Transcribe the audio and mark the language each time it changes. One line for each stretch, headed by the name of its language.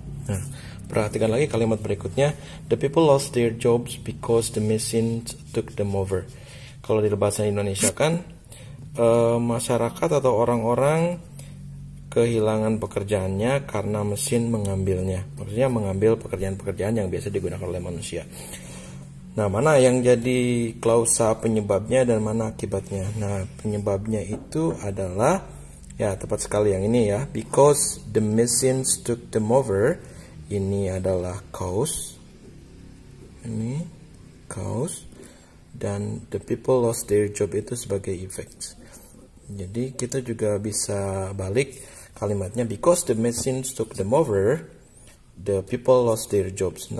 Indonesian: Nah, perhatikan lagi kalimat berikutnya.
English: The people lost their jobs because the machines took them over.
Indonesian: Kalau di bahasa Indonesia kan masyarakat atau orang-orang kehilangan pekerjaannya karena mesin mengambilnya. Maksudnya mengambil pekerjaan-pekerjaan yang biasa digunakan oleh manusia. Nah, mana yang jadi klausa penyebabnya dan mana akibatnya? Nah, penyebabnya itu adalah, ya tepat sekali yang ini ya.
English: Because the machines took them over.
Indonesian: Ini adalah
English: cause. Ini cause. Dan the people lost their job
Indonesian: itu sebagai
English: effect.
Indonesian: Jadi kita juga bisa balik kalimatnya,
English: because the machines took them over, the people lost their jobs.